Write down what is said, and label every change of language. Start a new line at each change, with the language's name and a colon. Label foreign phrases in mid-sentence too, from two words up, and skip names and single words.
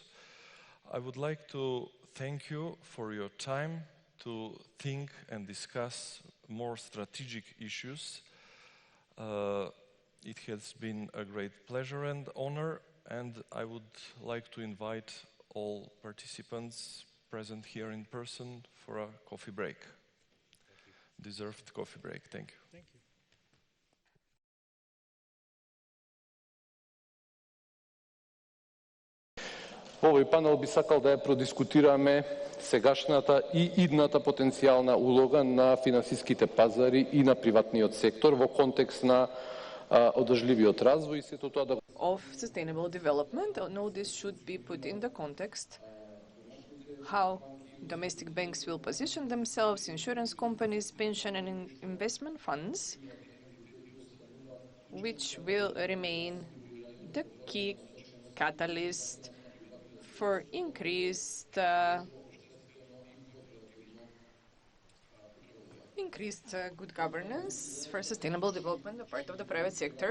English: I would like to thank you for your time to think and discuss more strategic issues. It has been a great pleasure and honor, and I would like to invite all participants present here in person for a coffee break. Deserved coffee break. Thank you. Thank you.
Macedonian: Во овој панел би сакал да ја продискутираме сегашната и идната потенцијална улога на финансиските пазари и на приватниот сектор во контекст на одржливиот развој и сето тоа да
English: of sustainable development. No, this should be put in the context how domestic banks will position themselves, insurance companies, pension and investment funds, which will remain the key catalyst for increased good governance for sustainable development on the part of the private sector.